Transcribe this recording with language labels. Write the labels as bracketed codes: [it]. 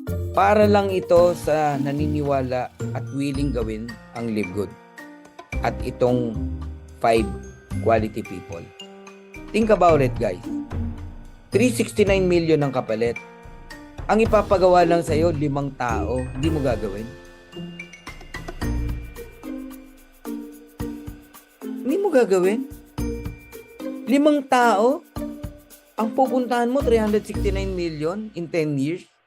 [tl] Para lang ito sa naniniwala at willing gawin ang Live Good. At itong 5 quality people. [en] Think about it, guys. [tl] 369 million ang kapalit. Ang ipapagawa lang sa'yo, 5 tao. Hindi mo gagawin. Hindi mo gagawin. 5 tao? Ang pupuntahan mo, [en] 369 million in 10 years?